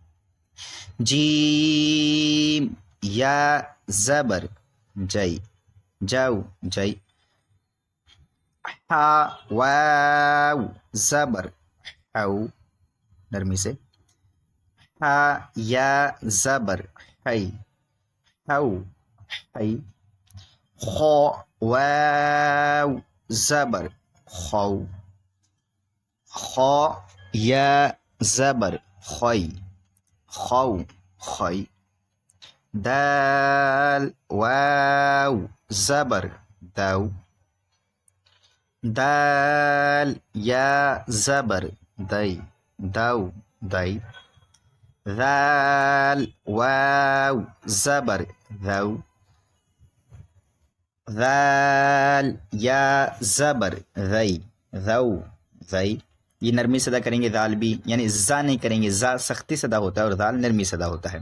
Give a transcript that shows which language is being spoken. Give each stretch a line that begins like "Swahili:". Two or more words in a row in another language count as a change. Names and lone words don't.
Urdu: جیم یا زبر جئی جو جئی، ہا واو زبر ہو، نرمی سے، ہا یا زبر حی حو حی خو واو زبر خو خو یا زبر خوی خو خوی دال واو زبر دو دال یا زبر دی دو دی ذال واو زبر ذو ذال یا زبر ذی ذو ذی یہ نرمی سے ادا کریں گے ذال بھی، یعنی زا نہیں کریں گے، زا سختی سے ادا ہوتا ہے اور ذال نرمی سے ادا ہوتا ہے.